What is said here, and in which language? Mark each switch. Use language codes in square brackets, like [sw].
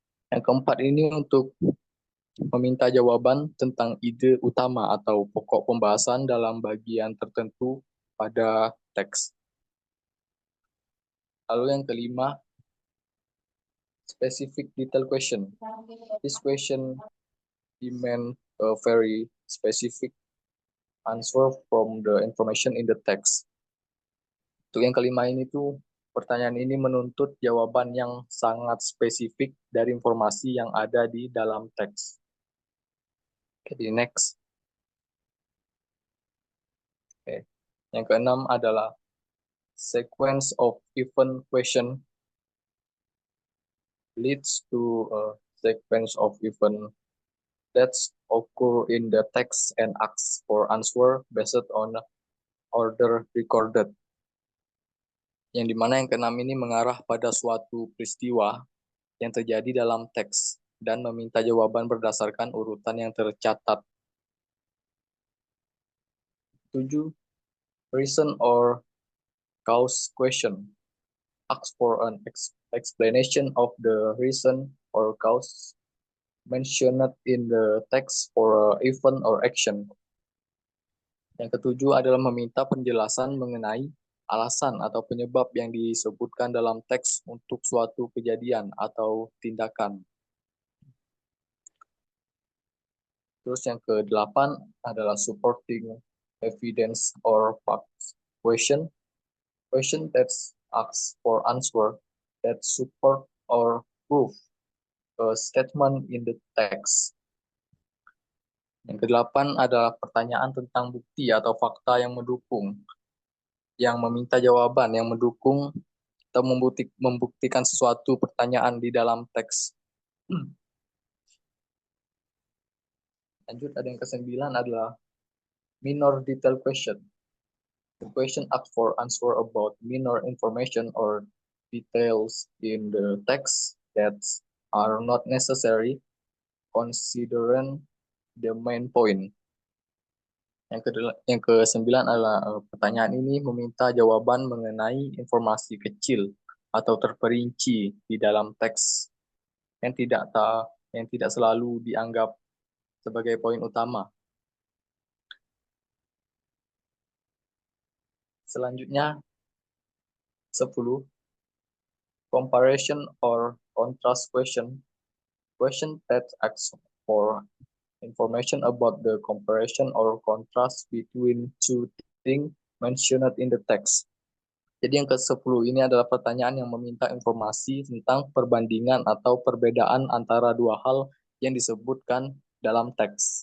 [id] Yang keempat ini untuk meminta jawaban tentang ide utama atau pokok pembahasan dalam bagian tertentu pada teks. Lalu yang kelima, [en] specific detail question. This question demand a very specific answer from the information in the text. [id] Untuk yang kelima ini tuh, pertanyaan ini menuntut jawaban yang sangat spesifik dari informasi yang ada di dalam teks. Oke, next. Oke. Yang keenam adalah [en] sequence of event question leads to a sequence of event that occur in the text and asks for answer based on order recorded. [id] Yang dimana yang keenam ini mengarah pada suatu peristiwa yang terjadi dalam teks dan meminta jawaban berdasarkan urutan yang tercatat. 7. [en] Reason or cause question. Ask for an explanation of the reason or cause mentioned in the text for an event or action. [id] Yang ketujuh adalah meminta penjelasan mengenai alasan atau penyebab yang disebutkan dalam teks untuk suatu kejadian atau tindakan. Terus yang ke-8 adalah [en] supporting evidence or facts question. Question that asks for answer that support or prove a statement in the text. [id] Yang ke-8 adalah pertanyaan tentang bukti atau fakta yang mendukung, yang meminta jawaban yang mendukung atau membuktikan sesuatu pertanyaan di dalam teks. Lanjut, ada yang ke-9 adalah [en] minor detail question. The question asks for answer about minor information or details in the text that are not necessary considering the main point. [id] Yang ke-9 adalah pertanyaan ini meminta jawaban mengenai informasi kecil atau terperinci di dalam teks yang tidak selalu dianggap sebagai poin utama. Selanjutnya 10. [en] Comparison or contrast question. Question that asks for information about the comparison or contrast between two things mentioned in the text. [id] Jadi yang ke-10 ini adalah pertanyaan yang meminta informasi tentang perbandingan atau perbedaan antara dua hal yang disebutkan dalam teks.